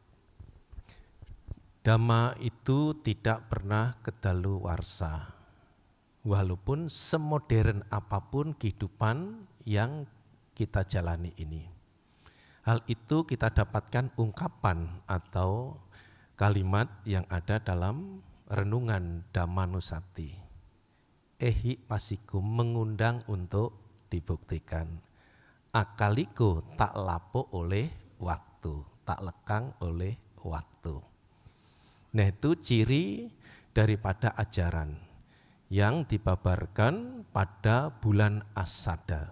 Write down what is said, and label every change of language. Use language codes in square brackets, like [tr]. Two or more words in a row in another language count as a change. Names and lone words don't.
[id] Dhamma itu tidak pernah kedaluwarsa, walaupun semodern apapun kehidupan yang kita jalani ini. Hal itu kita dapatkan ungkapan atau kalimat yang ada dalam renungan Dhammanusati. [pi] Ehi pasiko, [id] mengundang untuk dibuktikan. Akaliko, tak lapuk oleh waktu, tak lekang oleh waktu. Nah, itu ciri daripada ajaran yang dibabarkan pada bulan Asada.